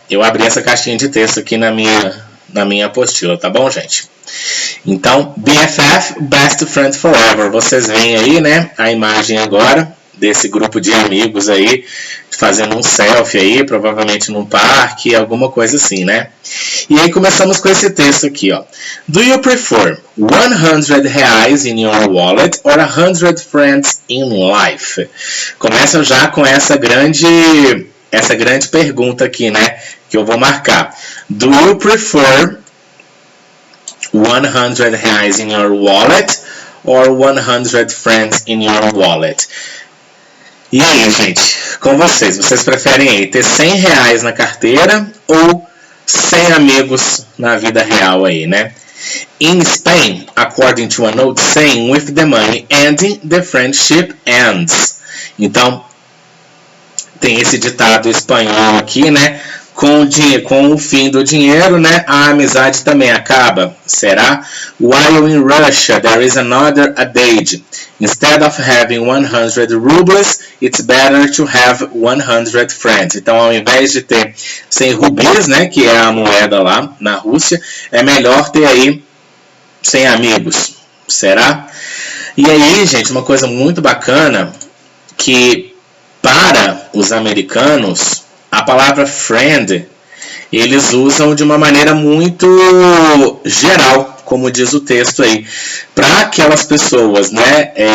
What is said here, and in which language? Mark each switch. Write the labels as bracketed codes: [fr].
[pt] Eu abri essa caixinha de texto aqui na minha apostila, tá bom, gente? Então, BFF, [en] Best Friend Forever. [pt] Vocês veem aí, né, a imagem agora desse grupo de amigos aí, fazendo um selfie aí, provavelmente num parque, alguma coisa assim, né? E aí começamos com esse texto aqui, ó. [en] Do you prefer 100 reais in your wallet or 100 friends in life? [pt] Começa já com essa grande pergunta aqui, né? Que eu vou marcar. [en] Do you prefer 100 reais in your wallet or 100 friends in your wallet? [pt] E aí, gente, com vocês, vocês preferem aí ter 100 reais na carteira ou 100 amigos na vida real aí, né? [en] In Spain, according to a note saying, with the money ending, the friendship ends. [pt] Então, tem esse ditado espanhol aqui, né? Com o fim do dinheiro, né, a amizade também acaba. Será? [en] While in Russia there is another adage. Instead of having 100 rubles, it's better to have 100 friends. [pt] Então, ao invés de ter 100 rubis, né, que é a moeda lá na Rússia, é melhor ter aí 100 amigos. Será? E aí, gente, uma coisa muito bacana, que para os americanos, a palavra friend, eles usam de uma maneira muito geral, como diz o texto aí, para aquelas pessoas, né,